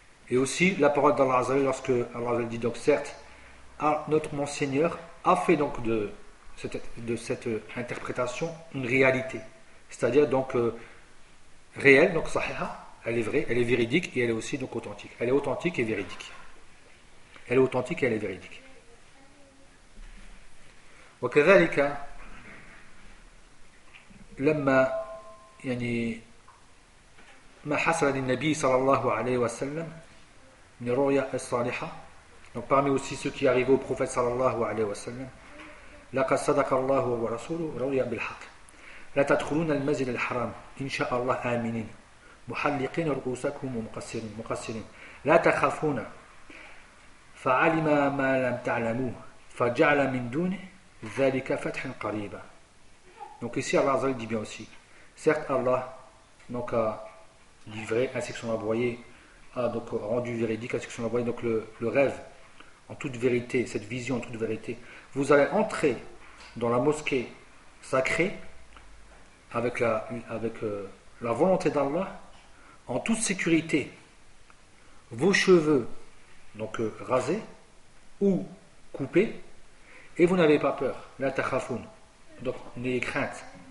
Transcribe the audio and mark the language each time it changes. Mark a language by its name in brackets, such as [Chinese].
[French] Et aussi, la parole d'Allah Azzawajal, lorsque Allah Azzawajal dit, certes, notre Monseigneur a fait de cette interprétation une réalité. C'est-à-dire, réelle, sahiha, elle est vraie, elle est véridique et elle est aussi authentique. Elle est authentique et véridique. Elle est authentique et elle est véridique. [Arabic] وكذلك لما يعني ما حصل للنبي صلى الله عليه وسلم من الرؤيا الصالحة. [French] Donc parmi aussi ceux qui arrivent au prophète صلى الله عليه وسلم, [Arabic] لقد صدق الله ورسوله رؤيا بالحق. لا تدخلون المسجد الحرام إن شاء الله آمنين محلقين رؤوسكم ومقصرين لا تخافون فعلم ما لم تعلموه فجعل من دونه ذلك فتح قريب. [French] Donc ici Allah Azzal dit bien aussi, certes Allah a livré ainsi que son envoyé a rendu véridique ainsi que son envoyé le rêve en toute vérité, cette vision en toute vérité. Vous allez entrer dans la mosquée sacrée avec la volonté d'Allah en toute sécurité, vos cheveux rasé ou coupé, et vous n'avez pas peur, la tachafoun, donc n'ayez crainte.